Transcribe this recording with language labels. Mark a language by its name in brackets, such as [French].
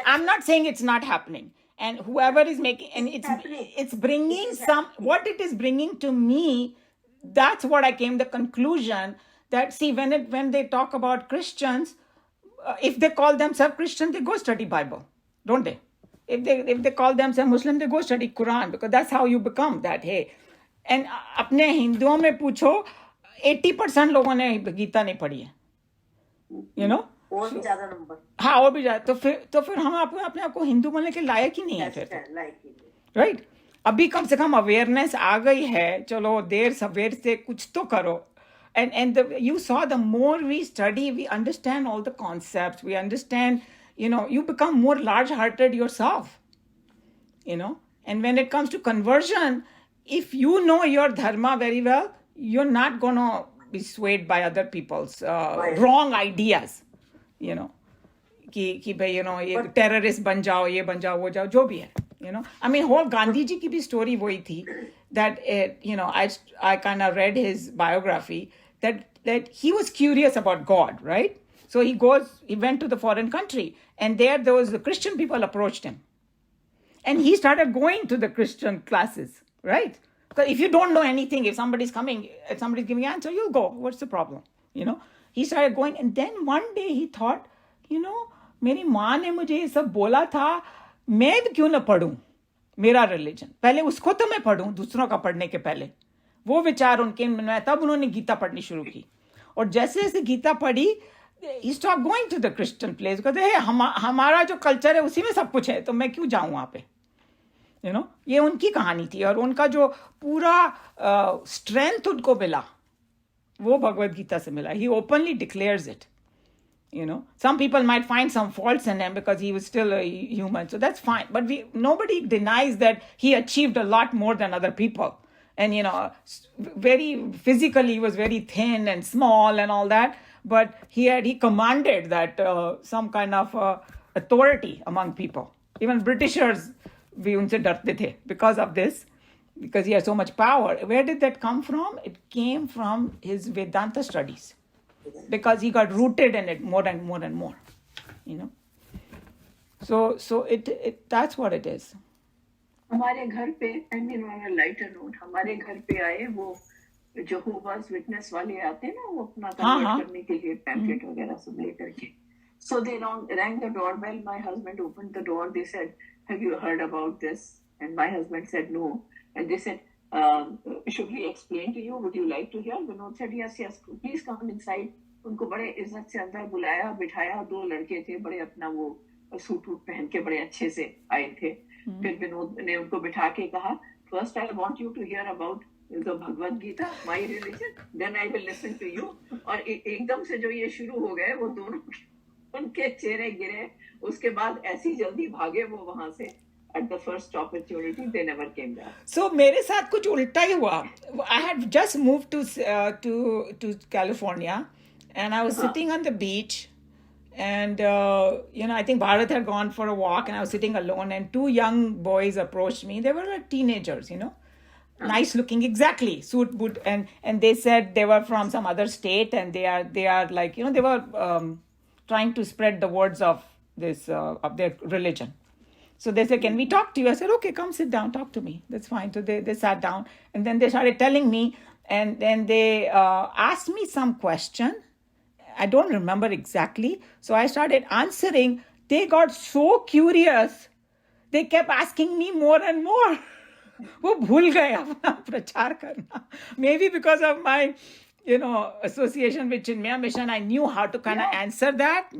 [English] I'm not saying it's not happening. And whoever is making, and it's bringing some, what it is bringing to me, that's what I came the conclusion that, see, when they talk about Christians, if they call themselves Christian, they go study Bible, don't they? If they call themselves Muslim, they go study Quran, because that's how you become that. Hey, and [Hindi] अपने हिंदुओं में पूछो 80% लोगों ने गीता नहीं पढ़ी है, you know. और भी ज्यादा नंबर. हाँ, और भी ज्यादा. तो फिर हम अपने आप को हिंदू बनने के लायक ही नहीं है फिर, राइट? अभी कम से कम अवेयरनेस आ गई है, चलो देर सवेर से कुछ तो करो. [English] And you saw, the more we study, we understand all the concepts, we understand, you know, you become more large-hearted yourself, you know. And when it comes to conversion, if you know your dharma very well, you're not going to be swayed by other people's wrong ideas, you know. [Hindi] कि भाई, you know, ये terrorist बन जाओ, ये बन जाओ, वो जाओ, जो भी है, you know. [English] I mean, whole [Hindi] Gandhi ji की भी [English] story [Hindi] वही थी, [English] that you know, I kind of read his biography, that he was curious about God, right? So he went to the foreign country, and there the Christian people approached him, and he started going to the Christian classes, right? Because if you don't know anything, if somebody's giving an answer, you'll go. What's the problem? You know, he started going, and then one day he thought, you know, [Hindi] मेरी माँ ने मुझे ये सब बोला था, मैं भी क्यों ना पढ़ूं मेरा रिलीजन, पहले उसको तो मैं पढ़ूं दूसरों का पढ़ने के पहले. वो विचार उनके मन में, तब उन्होंने गीता पढ़नी शुरू की. और जैसे जैसे गीता पढ़ी, [English] he stopped going to the Christian place, [Hindi] कहते हैं हमारा जो कल्चर है उसी में सब कुछ है, तो मैं क्यों जाऊं वहाँ पे, you know. ये उनकी कहानी थी, और उनका जो पूरा स्ट्रेंथ उनको मिला वो भगवद गीता से मिला. [English] He openly declares it, you know. Some people might find some faults in him because he was still a human, so that's fine, but nobody denies that he achieved a lot more than other people. And, you know, very physically, he was very thin and small and all that. But he commanded that some kind of authority among people. Even Britishers, we [Hindi] unse डरते थे [English] because of this, because he had so much power. Where did that come from? It came from his Vedanta studies, because he got rooted in it more and more and more, you know. So it that's what it is. [Hindi] हमारे घर पे, [English] I mean on a lighter note, [Hindi] हमारे घर पे आए वो Jehovah's Witness वाले आते हैं ना, वो अपना कन्वर्ट करने के लिए पैम्पलेट वगैरह सब लेकर के. [English] So they rang the doorbell. My husband opened the door. They said, "Have you heard about this?" And my husband said, "No." And they said, "Should we explain to you? Would you like to hear?" Vinod said, "Yes. Please come inside." [Hindi] उनको बड़े इज्जत से अंदर बुलाया, बिठाया. 2 लड़के थे, बड़े अपना वो सूट पहन के बड़े अच्छे से आए थे. फिर विनोद ने उनको बिठा के कहा, [English] "First I want you to hear about the Bhagavad Gita, my religion, then I will listen to you." [Hindi] और एकदम से जो ये शुरू हो गए, वो दोनों उनके चेहरे गिरे. उसके बाद ऐसी जल्दी भागे वो वहां से. [English] At the first opportunity, they never came back. [Hindi] So मेरे साथ कुछ उल्टा ही हुआ. [English] I had just moved to California, and I was sitting on the beach. And, you know, I think Bharat had gone for a walk, and I was sitting alone, and 2 young boys approached me. They were like teenagers, you know, nice looking, exactly, suit, boot. And they said they were from some other state, and they are like, you know, they were trying to spread the words of this, of their religion. So they said, "Can we talk to you?" I said, "Okay, come sit down, talk to me. That's fine." So they sat down, and then they started telling me, and then they asked me some question. I don't remember exactly. So I started answering they got so curious. They kept asking me more and more. [Hindi] वो भूल गए अपना प्रचार करना. [English] Maybe because of my, association with Chinmaya Mission, I knew how to kind of answer that.